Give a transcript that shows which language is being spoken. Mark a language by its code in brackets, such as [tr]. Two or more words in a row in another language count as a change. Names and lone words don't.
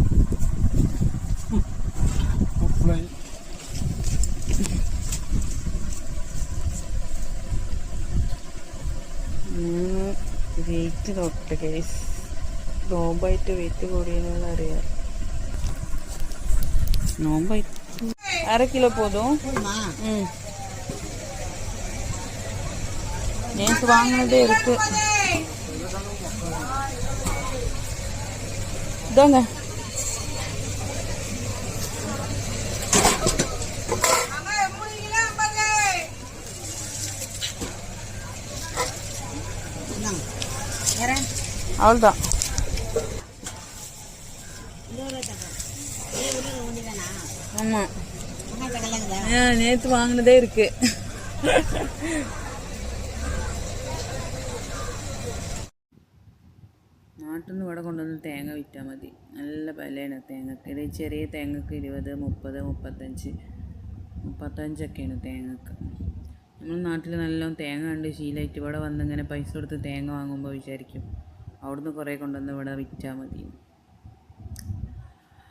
[ml] വെയിറ്റ് നോക്കട്ടെ ഗൈസ്. നോമ്പായിട്ട് വെയിറ്റ് കൂടിയെന്നുള്ള അറിയാം. [ta] നോമ്പായിട്ട് 1/2 கிலோ போதும். நேற்று வாங்கினதே இருக்கு. இதாங்க அவ்வளோதான். ஆமாம், நேற்று வாங்கினதே இருக்கு. [ml] നാട്ടിൽ നിന്ന് ഇവിടെ കൊണ്ടുവന്ന് തേങ്ങ വിറ്റാൽ മതി. നല്ല വിലയാണ് തേങ്ങക്ക്. ഇത് ചെറിയ തേങ്ങക്ക് 20, 30, 35 തേങ്ങക്ക്. നമ്മൾ നാട്ടിൽ നല്ലോണം തേങ്ങ കണ്ട് ശീലമായിട്ട് ഇവിടെ വന്നിങ്ങനെ പൈസ കൊടുത്ത് തേങ്ങ വാങ്ങുമ്പോൾ വിചാരിക്കും അവിടുന്ന് കുറേ കൊണ്ടുവന്ന് ഇവിടെ വിറ്റാൽ മതി.